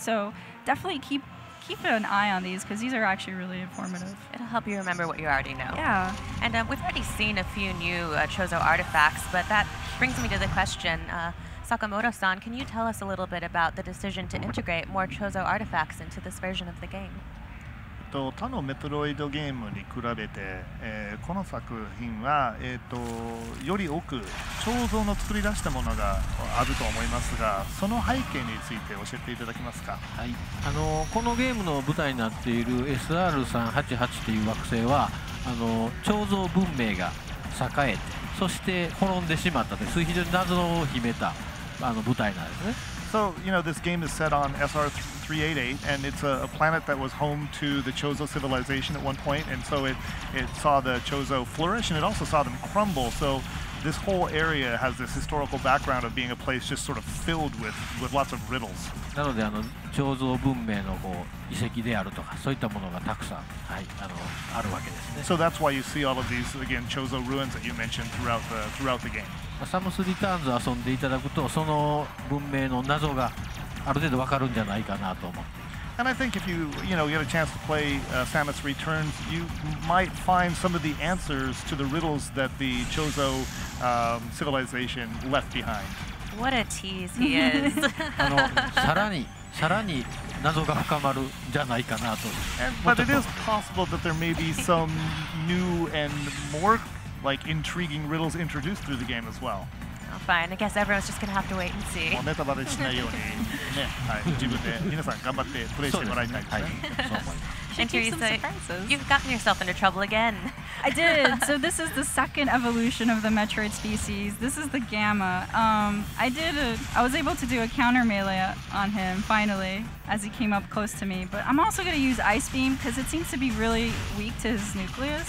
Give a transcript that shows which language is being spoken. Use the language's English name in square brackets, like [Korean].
[English] So definitely keep an eye on these because these are actually really informative. It'll help you remember what you already know. Yeah. And we've already seen a few new Chozo artifacts, but that brings me to the question. Sakamoto-san, can you tell us a little bit about the decision to integrate more Chozo artifacts into this version of the game? [Japanese] 他のメトロイドゲームに比べて、この作品は、より多く彫像の作り出したものがあると思いますが、その背景について教えていただけますか。はい、このゲームの舞台になっている SR388 という惑星は彫像文明が栄えてそして滅んでしまったという非常に謎を秘めた舞台なんですね。 [English] So, you know, this game is set on SR388, and it's a planet that was home to the Chozo civilization at one point, and so it saw the Chozo flourish, and it also saw them crumble. So this whole area has this historical background of being a place just sort of filled with lots of riddles. [Japanese] なので彫像文明の遺跡であるとかそういったものがたくさん、はい、あるわけですね。 [English] So that's why you see all of these, again, Chozo ruins that you mentioned throughout the game. [Japanese] サムスリターンズ遊んでいただくとその文明の謎がある程度わかるんじゃないかなと思って。 [English] And I think if you get a chance to play Samus Returns, you might find some of the answers to the riddles that the Chozo civilization left behind. What a tease he is. [Japanese] さらに謎が深まるんじゃないかなと。 [English] But it is possible that there may be some new and more intriguing riddles introduced through the game as well. Oh, fine. I guess everyone's just going to have to wait and see. [Japanese] もうネタバレしないようにね、はい、自分で皆さん頑張ってプレイしてもらいたいですね。そう思います。 [English] And Should keep some Teresa, surprises. you've gotten yourself into trouble again. I did. So this is the second evolution of the Metroid species. This is the Gamma. I was able to do a counter melee on him finally as he came up close to me. But I'm also going to use Ice Beam because it seems to be really weak to his nucleus.